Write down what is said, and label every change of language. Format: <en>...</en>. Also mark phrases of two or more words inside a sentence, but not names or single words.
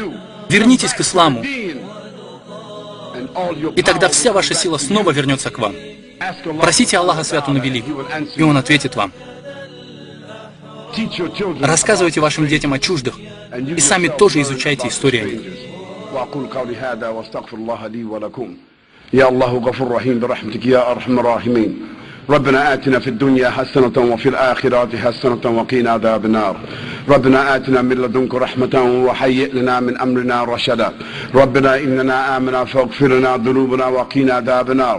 <ru>Вернитесь к исламу, и тогда вся ваша сила снова вернется к вам. Просите Аллаха свят Он и велик, и Он ответит вам. Рассказывайте вашим детям о чуждых, и сами тоже изучайте историю о них.</ru> <ar>يا الله غفور رحيم برحمتك يا أرحم الراحمين. ربنا آتنا في الدنيا حسنة وفي الآخرة حسنة وقنا عذاب النار. ربنا آتنا من لدنك رحمة وهيئ لنا من أمرنا رشدا. ربنا إننا آمنا فاغفر لنا ذنوبنا وقنا عذاب النار.</ar>